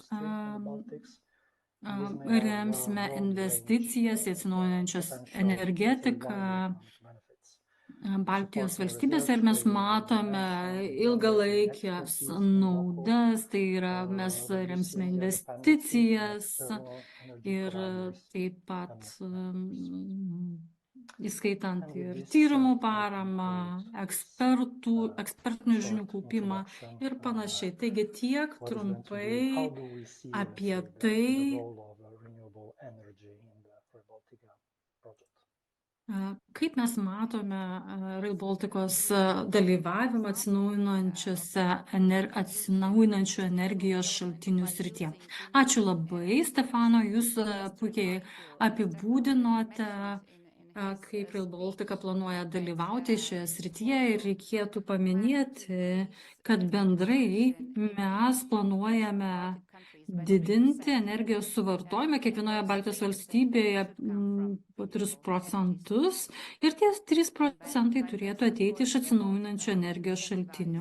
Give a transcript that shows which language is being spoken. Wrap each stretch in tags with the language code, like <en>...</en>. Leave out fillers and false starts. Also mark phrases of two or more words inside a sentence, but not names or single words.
<lt>remsime investicijas į atsinaujinančios energetiką Baltijos valstybėse ir mes matome ilgalaikės naudas, tai yra mes remsime investicijas ir taip pat įskaitant</lt> <en>And with</en> <lt>ir</lt> <en>this,</en> <lt>tyrimų</lt> <en>I</en> <lt>paramą,</lt> <en>conclude this</en> <lt>ekspertinių</lt> <en>short</en> <lt>žinių kaupimą</lt> <en>introduction.</en> <lt>ir panašiai. Taigi tiek</lt> <en>What is going to be, how</en> <lt>trumpai</lt> <en>do we see,</en> <lt>apie</lt> <en>let's say, the</en> <lt>tai,</lt> <en>role of renewable energy in the Rail Baltica project?</en> <lt>kaip mes matome Rail Balticos dalyvavimą atsinaujinančių energijos šaltinių srityje. Ačiū labai, Stefano, jūs puikiai apibūdinote, kaip Rail Baltica planuoja dalyvauti šioje srityje ir reikėtų paminėti, kad bendrai mes planuojame didinti energijos suvartojimą kiekvienoje Baltijos valstybėje po 3% ir tie 3% turėtų ateiti iš atsinaujinančių energijos šaltinių.</lt>